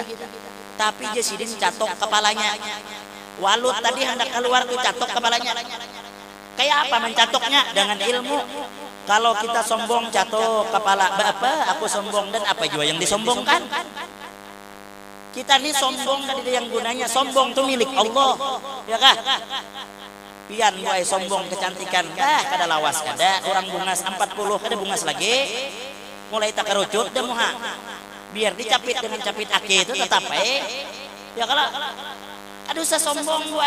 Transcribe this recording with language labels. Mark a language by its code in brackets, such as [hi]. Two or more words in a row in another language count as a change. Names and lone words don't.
[bjn] Tapi dia sidin catok kepalanya. Walut tadi hendak keluar tuh catok kepalanya. [id] Kayak apa mencatoknya? Dengan ilmu. Kalau kita sombong catok kepala, apa aku sombong dan apa juga yang disombongkan? Kita ini sombong tadi yang gunanya sombong tuh milik Allah, ya kah? [bjn] Pian buai sombong kecantikan, kada lawas kada orang bungas 40 kada bungas lagi, mulai tak kerucut dah muha. Biar dicapit dengan capit aki itu tetap ya kalau ada usah sombong buai.